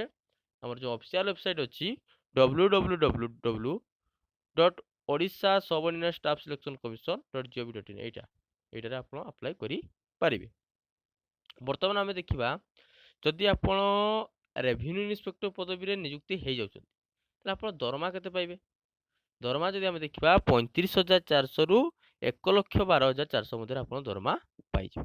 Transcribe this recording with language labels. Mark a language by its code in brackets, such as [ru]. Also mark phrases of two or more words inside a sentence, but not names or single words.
[or] ଆମର ଯେଉଁ [en] official website [or] ଅଛି www.odisha-subordinate-staff-selection-commission.gov.in ଏଇଟାରେ ଆପଣ ଆପ୍ଲାଏ କରିପାରିବେ। ବର୍ତ୍ତମାନ ଆମେ ଦେଖିବା, ଯଦି ଆପଣ [en] revenue inspector [or] ପଦବୀରେ ନିଯୁକ୍ତି ହେଇଯାଉଛନ୍ତି ତାହେଲେ ଆପଣ ଦରମା କେତେ ପାଇବେ। ଦରମା ଯଦି ଆମେ ଦେଖିବା 35,400ରୁ 1,12,400 ମଧ୍ୟରେ ଆପଣ ଦରମା ପାଇଯିବେ।